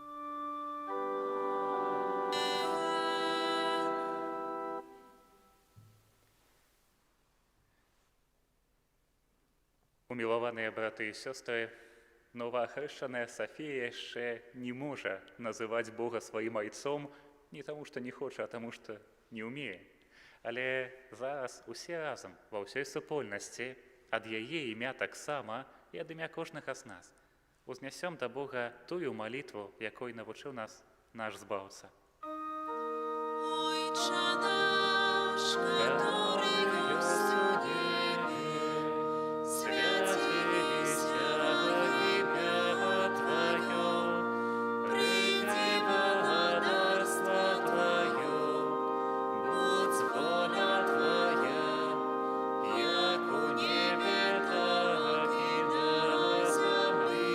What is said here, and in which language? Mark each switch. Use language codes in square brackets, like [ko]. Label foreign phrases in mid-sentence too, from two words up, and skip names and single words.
[be] Умілованыя браты і сёстры, новаахрышчаная Сафія яшчэ не можа называць Бога сваім айцом, не таму, што не хоча, а таму, што не ўмее. Але зараз усе разам, ва ўсёй супольнасці, ад яе імя таксама і ад імя кожнага з нас, узнясём да Бога тую малітву, якой навучыў нас наш Збаўца. [pl] Ojcze nasz, który jest w niebie, [uk] святися ім'я Твоє, прийди владарство Твоє, будь воля Твоя, як у небі, так і на землі.